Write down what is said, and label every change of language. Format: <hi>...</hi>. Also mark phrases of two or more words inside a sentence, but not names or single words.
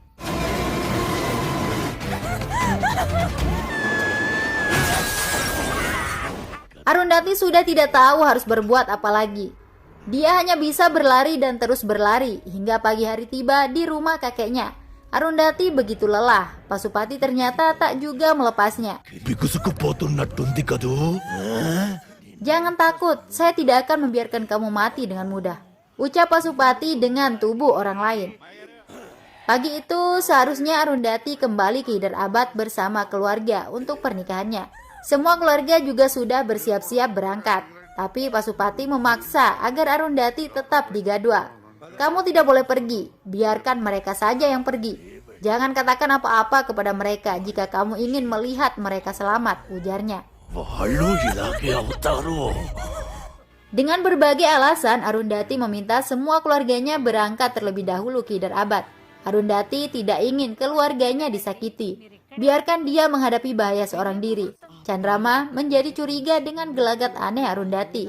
<id>Arundhati sudah tidak tahu harus berbuat apa lagi. Dia hanya bisa berlari dan terus berlari hingga pagi hari tiba di rumah kakeknya. Arundhati begitu lelah. Pasupati ternyata tak juga melepasnya.</id> <te>బిగుసుకుపోతున్నట్టుంది కదూ.</te> <id>Jangan takut, saya tidak akan membiarkan kamu mati dengan mudah, ucap Pasupati dengan tubuh orang lain. Pagi itu seharusnya Arundhati kembali ke Hyderabad bersama keluarga untuk pernikahannya. Semua keluarga juga sudah bersiap-siap berangkat, tapi Pasupati memaksa agar Arundhati tetap di Gadwal. Kamu tidak boleh pergi, biarkan mereka saja yang pergi. Jangan katakan apa-apa kepada mereka jika kamu ingin melihat mereka selamat, ujarnya.</id> <te>వాళ్ళు ఇలాగే అవుతారు.</te> <id>Dengan berbagai alasan, Arundhati meminta semua keluarganya berangkat terlebih dahulu ke Hyderabad. Arundhati tidak ingin keluarganya disakiti. Biarkan dia menghadapi bahaya seorang diri. Candrama menjadi curiga dengan gelagat aneh Arundhati.</id>